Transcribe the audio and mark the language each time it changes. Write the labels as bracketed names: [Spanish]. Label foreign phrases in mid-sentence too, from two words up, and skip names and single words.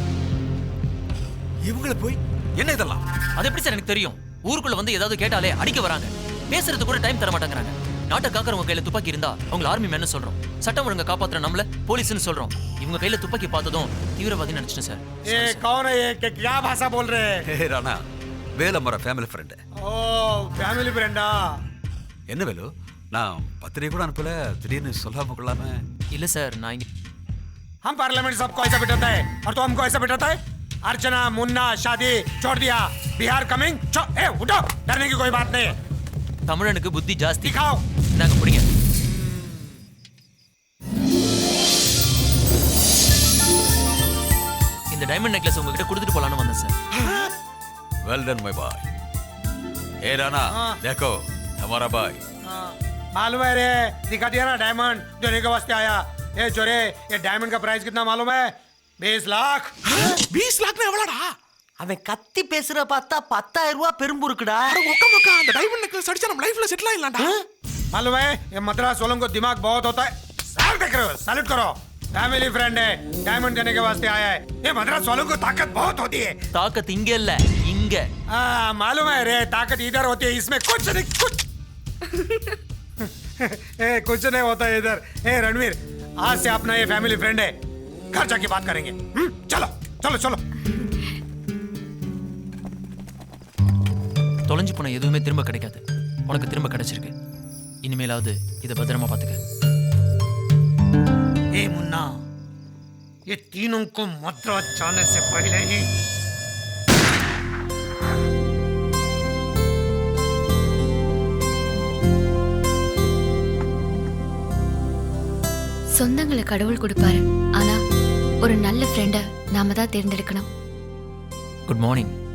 [Tamil] இவங்கள போய் என்ன இதெல்லாம்? அது எப்படி சார் எனக்கு தெரியும்? ஊருக்குள்ள வந்து ஏதாவது கேட்டாலே அடிக்க வராங்க. பேசுறது கூட டைம் தர மாட்டேங்கிறாங்க. நாட்டை காக்கிறவங்க கையில துப்பாக்கி இருந்தா அவங்கள ஆர்மி மேன்னு சொல்றோம். சட்டம் ஒழுங்க காப்பாத்துற நம்மள போலீஸ்னு சொல்றோம். இவங்க கையில துப்பாக்கி பார்த்ததும் தீவிரவாதி நினைச்சிட்டேன் சார். [Hindi] ये कौन है? ये क्या भाषा बोल रहे हैं? ஹே ராணா, வேலு हमारा [English] family friend. [Hindi] ओ [English] family friend. [Tamil] என்ன வேலு, நான் பத்திரிகை கூட அனுப்பல, திடீர்னு சொல்லாம கொள்ளாம. இல்ல சார், நான் இங்க [Hindi] हम पार्लियामेंट सबको ऐसा बिठाता है और तो हमको ऐसा बिठाता है. अर्चना मुन्ना शादी छोड़ दिया, बिहार कमिंग. ए उठो, डरने की कोई बात नहीं. [Tamil] தமிழனுக்கு புத்தி ஜாஸ்தி. [Hindi] दिखाओ. [Tamil] நாங்க புடிங்க. இந்த [English] diamond necklace [Tamil] உங்ககிட்ட கொடுத்துட்டு போலான்னு வந்தேன் சார். [English] well done my boy. [Hindi] ए राणा, देखो हमारा भाई. मालूम है रे, दिखा दिया ना डायमंड देने के वास्ते आया. ए चोरे, ये डायमंड का प्राइस कितना मालूम है? 20 लाख. [Tamil] 20 लाख எவ்வளோடா? அவன் கத்தி பேசுற பார்த்தா 10,000 ரூபாய் பெரும்புருக்குடா. அட ஒக்கமக்கா, அந்த [English] diamond necklace [Tamil] அடிச்சா நம்ம லைஃப்ல செட்டில் ஆயிடலாம்டா. [Hindi] मालूम है, ये मद्रास वालों को दिमाग बहुत होता है. सैल्यूट करो, सैल्यूट करो. [English] family friend [Hindi] है, डायमंड देने के वास्ते आया है. ये मद्रास वालों को ताकत बहुत होती है. [Tamil] தாக்கத் இங்க இல்ல, இங்க. [Hindi] मालूम है रे, ताकत इधर होती है, इसमें कुछ नहीं कुछ. ए कुछ नहीं होता है इधर. ए रणवीर, आज से अपना ये [English] family friend [Hindi] है. घर जाके बात करेंगे. चलो चलो चलो. [Tamil] தொலைஞ்சு போன எதுவுமே திரும்ப கிடைக்காது. உனக்கு திரும்ப கிடைச்சிருக்கு. இனிமேலாவது இதை பத்திரமா பாத்துக்க. [Hindi] ए मुन्ना, ये तीनों को मद्रास जाने से पहले ही [Tamil] சொந்தங்களை கடவுள் கொடுப்பாரு, ஆனா ஒரு நல்ல ஃப்ரெண்ட நாம தான் தேர்ந்தெடுக்கணும். [English] good morning.